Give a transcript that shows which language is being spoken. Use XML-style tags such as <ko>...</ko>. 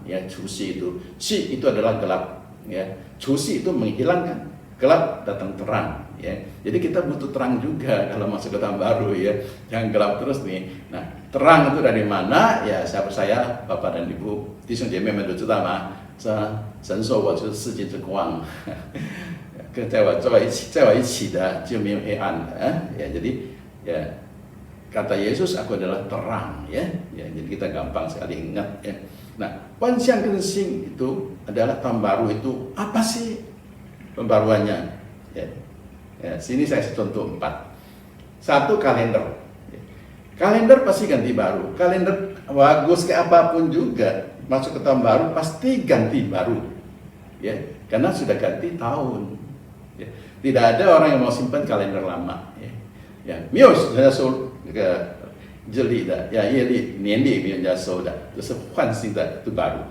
<id>Ya, cuci itu, si itu adalah gelap. Ya, cuci itu menghilangkan gelap, datang terang. Ya, jadi kita butuh terang juga kalau masuk ke tahun baru ya, jangan gelap terus nih. Nah, terang itu dari mana? Ya, saya percaya Bapak dan Ibu,</id> <zh>弟兄姐妹们都知道吗？神说我就是世界之光，在我一起的就没有黑暗了。</zh> <id>Ya, jadi ya kata Yesus, aku adalah terang ya. Ya, jadi kita gampang sekali ingat ya. Nah, Wan Xiang Tensing itu adalah tahun baru itu apa sih pembaruannya? Ya. Ya, sini saya contoh 4. 1, kalender. Ya. Kalender pasti ganti baru. Kalender bagus kayak apapun juga, masuk ke tahun baru pasti ganti baru, ya, karena sudah ganti tahun. Ya. Tidak ada orang yang mau simpan kalender lama.</id> <zh>Ya, ya, 没有人家收那个日历的，ya, 月历、年历没有人家收的，这是换新的，</zh> <id>itu baru.</id>